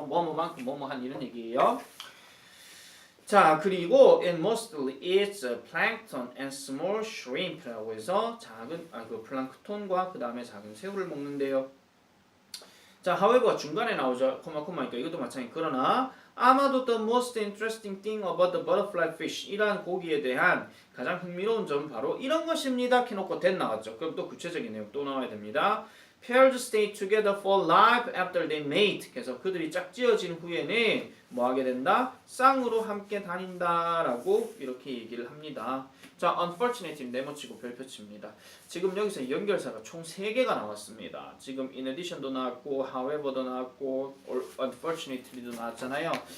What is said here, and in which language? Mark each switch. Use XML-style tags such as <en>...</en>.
<ko>뭐뭐만큼 뭐뭐한 이런 얘기예요. 자, 그리고</ko> <en>it mostly eats plankton and small shrimp</en> <ko>라고 해서 작은 그 플랑크톤과 그 다음에 작은 새우를 먹는데요. 자, however 중간에 나오죠. 코마니까 이것도 마찬가지. 그러나 아마도</ko> <en>the most interesting thing about the butterfly fish</en> <ko>이러한 고기에 대한 가장 흥미로운 점은 바로 이런 것입니다. 키놓고 that 나왔죠. 그럼 또 구체적인 내용 또 나와야 됩니다.</ko> <en>Pairs stay together for life after they mate.</en> <ko>그래서 그들이 짝지어진 후에는 뭐 하게 된다? 쌍으로 함께 다닌다라고 이렇게 얘기를 합니다. 자, unfortunately 네모치고 별표치입니다. 지금 여기서 연결사가 총 3개가 나왔습니다. 지금 in addition도 나왔고 however도 나왔고 unfortunately도 나왔잖아요.</ko>